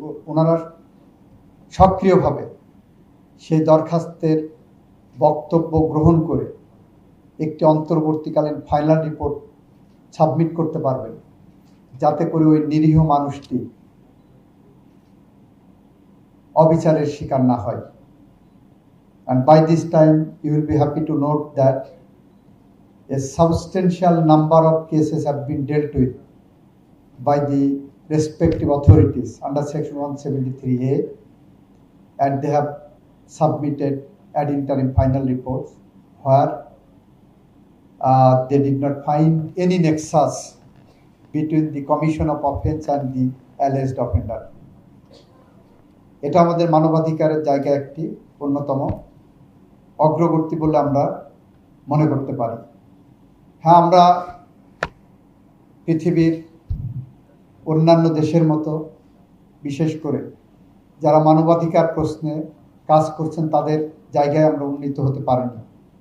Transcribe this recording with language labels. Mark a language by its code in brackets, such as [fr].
[bn] ওনারা সক্রিয়ভাবে সেই দরখাস্তের বক্তব্য গ্রহণ করে একটি অন্তর্বর্তীকালীন ফাইনাল রিপোর্ট সাবমিট করতে পারবেন, যাতে করে ওই নিরীহ মানুষটি অবিচারের শিকার না হয়। [en] And by this time you will be happy to note that a substantial number of cases have been dealt with by the respective authorities under section 173A, and they have submitted ad interim final reports where they did not find any nexus between the commission of offense and the alleged offender. [bn] এটা আমাদের মানবাধিকারের জায়গায় একটি অন্যতম অগ্রগতি বলে আমরা মনে করতে পারি। হ্যাঁ, আমরা পৃথিবীর অন্যান্য দেশের মতো, বিশেষ করে যারা মানবাধিকার প্রশ্নে কাজ করছেন, তাদের জায়গায় আমরা উন্নীত হতে পারিনি।